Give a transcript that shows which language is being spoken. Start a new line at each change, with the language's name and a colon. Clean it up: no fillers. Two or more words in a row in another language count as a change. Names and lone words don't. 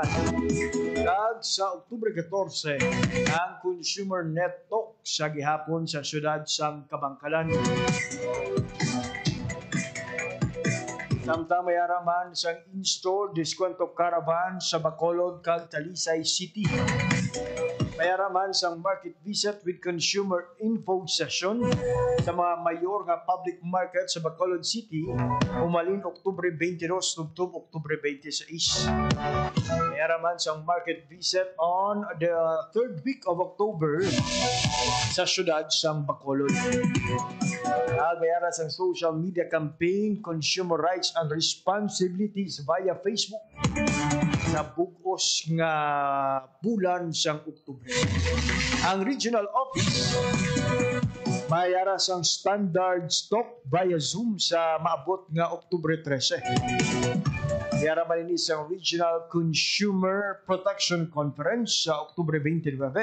Hiligaynon: At sa Oktubre 14, ang Consumer Net Talk sa gihapon sa siyudad sang Kabangkalan. Samtang mayara man sang in-store diskwento caravan sa Bacolod kag Talisay City. Mayara man sang
English: market visit with consumer info session
Hiligaynon: sa mga mayor nga
English: public market
Hiligaynon: sa Bacolod City umalin Oktubre 22 tubtob Oktubre 26. Mayara man sang
English: market visit on the 3rd week of October
Hiligaynon: sa syudad sang Bacolod. Mayara sang
English: social media campaign
Hiligaynon: Consumer Rights and Responsibilities via Facebook sa bugos nga bulan sang Oktubre. Ang
English: regional office
Hiligaynon: mayara sang
English: standard stock via Zoom
Hiligaynon: sa maabot nga Oktubre 13. Mayara malinis ang Regional Consumer Protection Conference sa Oktubre 29.